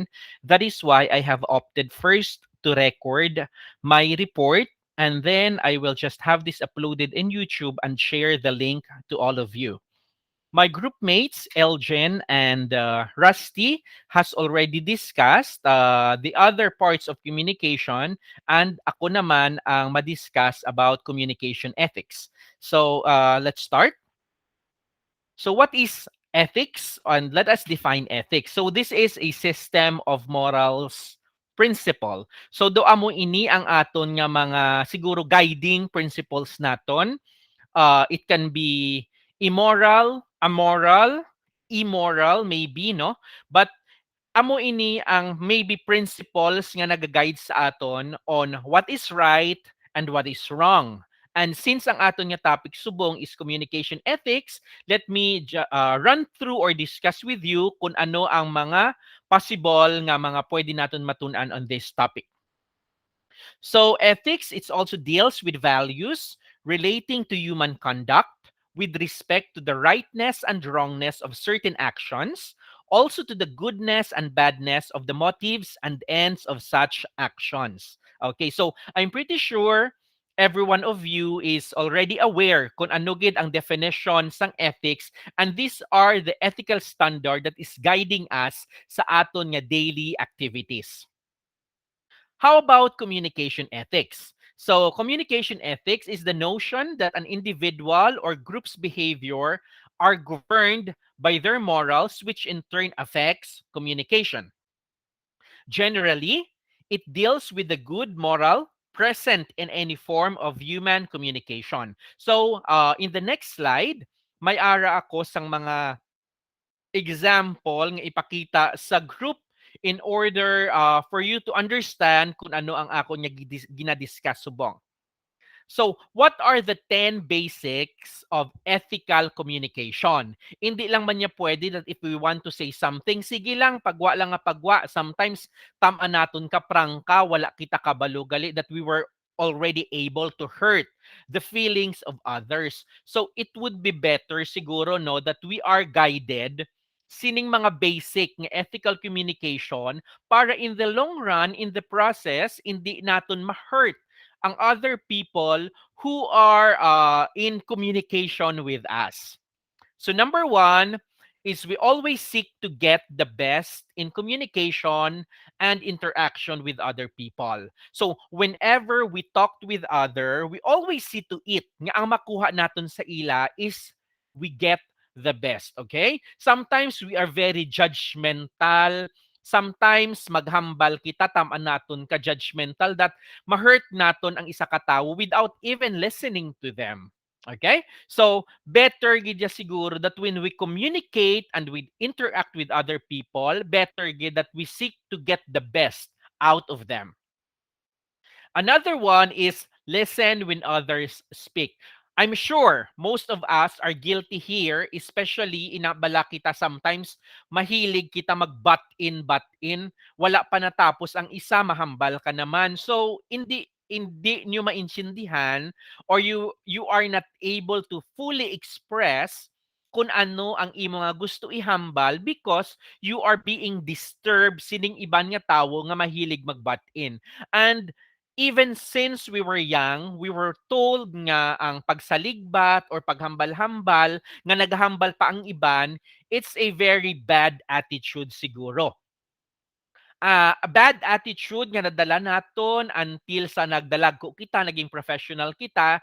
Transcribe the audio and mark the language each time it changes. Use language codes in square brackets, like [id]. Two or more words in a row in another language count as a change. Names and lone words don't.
[en] That is why I have opted first to record my report, and then I will just have this uploaded in YouTube and share the link to all of you. My group mates, Elgin and Rusty, has already discussed the other parts of communication, and [hil] ako naman ang madiscuss [en] about communication ethics. So let's start. So what is ethics? And let us define ethics. So this is a system of morals principle. [hil] So do amo ini ang aton nga mga siguro [en] guiding principles [hil] naton. [en] It can be immoral, amoral, immoral maybe, no? But [hil] amo ini ang [en] maybe principles [hil] nga nagaguide sa aton [en] on what is right and what is wrong. And since [hil] ang aton nga topic subong [en] is communication ethics, let me run through or discuss with you [hil] kung ano ang mga possible nga mga pwede naton matunan [en] on this topic. So ethics, it also deals with values relating to human conduct with respect to the rightness and wrongness of certain actions, also to the goodness and badness of the motives and ends of such actions. Okay, so I'm pretty sure every one of you is already aware [hil] kung ano gid ang definition sang [en] ethics, and these are the ethical standard that is guiding us [hil] sa aton nga [en] daily activities. How about communication ethics? So, communication ethics is the notion that an individual or group's behavior are governed by their morals, which in turn affects communication. Generally, it deals with the good moral present in any form of human communication. So, in the next slide, [hil] may ara ako sang mga example nga ipakita sa group [en] in order for you to understand [hil] kung ano ang ako niya ginadiscuss subong. [en] So, what are the 10 basics of ethical communication? [hil] Hindi lang man niya pwede [en] that if we want to say something, [hil] sige lang, pagwa lang nga pagwa. [en] Sometimes, [hil] tama naton ka prangka, wala kita kabalugali [en] that we were already able to hurt the feelings of others. So, it would be better siguro, no, that we are guided [hil] sining mga [en] basic ng ethical communication para in the long run, in the process, [hil] hindi naton ma-hurt ang [en] other people who are in communication with us. So number one is we always seek to get the best in communication and interaction with other people. So whenever we talk with other, we always see to it [hil] nga ang makuha naton sa ila [en] is we get the best, okay? Sometimes we are very judgmental. [hil] Sometimes maghambal kita, tamaan naton ka judgmental that ma-hurt naton ang isa ka tawo [en] without even listening to them. [hil] Okay? [en] So, better [hil] gid ya siguro [en] that when we communicate and we interact with other people, better gid that we seek to get the best out of them. Another one is listen when others speak. I'm sure most of us are guilty here, [hil] especially inabala kita sometimes mahilig kita mag [en] butt in, [hil] wala pa natapos ang isa, mahambal ka naman. [en] So, [hil] hindi nyo maintindihan [en] or you are not able to fully express [hil] kung ano ang imo nga gusto ihambal [en] because you are being disturbed [hil] sining iban nga tawo nga mahilig mag-butt-in. [en] And even since we were young, we were told [hil] nga ang pagsaligbat or paghambal-hambal, nga naghambal pa ang iban, [en] it's a very bad attitude siguro. A bad attitude [hil] nga nadala naton until sa nagdalag ko kita, naging professional kita.